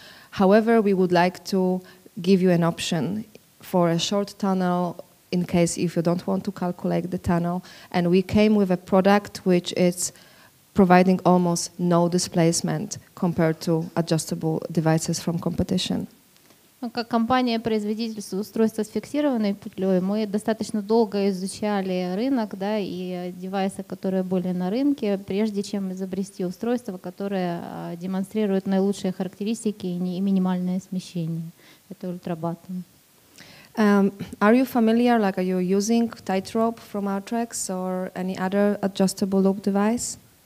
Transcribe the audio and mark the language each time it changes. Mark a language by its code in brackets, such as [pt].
[en] However, we would like to give you an option for a short tunnel in case if you don't want to calculate the tunnel. And we came with a product which is providing almost no displacement compared to adjustable devices from competition. [ru] Как компания-производитель устройства с фиксированной петлей, мы достаточно долго изучали рынок, да, и девайсы, которые были на рынке, прежде чем изобрести устройство, которое демонстрирует наилучшие характеристики и минимальное смещение. Это ультрабаттон. [en] Are you familiar, like are you using tightrope from Arthrocare or any other adjustable loop device?